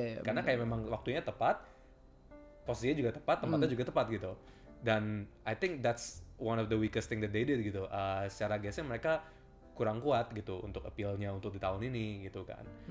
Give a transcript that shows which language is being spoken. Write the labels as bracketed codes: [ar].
[id] Karena kayak memang waktunya tepat, posisinya juga tepat, tempatnya juga tepat gitu. Dan [en] I think that's one of the weakest thing that they did gitu. [id] Secara guestnya mereka kurang kuat gitu untuk appeal-nya untuk di tahun ini gitu kan.